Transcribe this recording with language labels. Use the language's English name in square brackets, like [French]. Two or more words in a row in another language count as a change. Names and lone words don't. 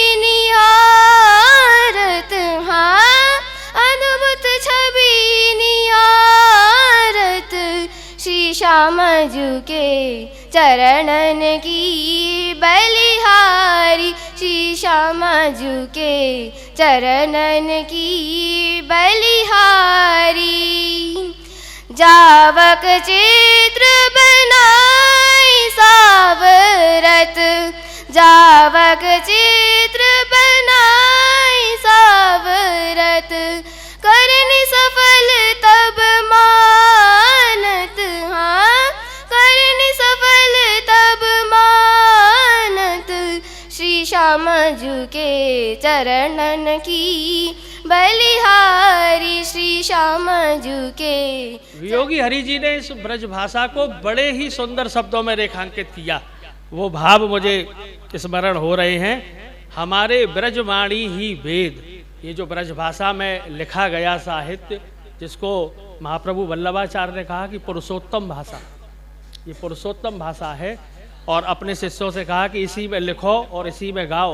[Braj] निहारत हाँ अद्भुत छवि निहारत श्री श्याम जू के चरणन की बलिहारी, श्री श्याम जू के चरणन की बलिहारी। जावक चित्र बनाई सावरत, जावक चित्र बनाई सावरत, करनी सफल तब मानत, हाँ करनी सफल तब मानत, श्री श्याम जू के चरणन की बलिहारी, श्री श्याम जू के। [Hindi] वियोगी हरि जी ने इस ब्रज भाषा को बड़े ही सुंदर शब्दों में रेखांकित किया। वो भाव मुझे स्मरण हो रहे हैं। हमारे ब्रजवाणी ही वेद, ये जो ब्रज भाषा में लिखा गया साहित्य, जिसको महाप्रभु वल्लभाचार्य ने कहा कि पुरुषोत्तम भाषा, ये पुरुषोत्तम भाषा है, और अपने शिष्यों से कहा कि इसी में लिखो और इसी में गाओ।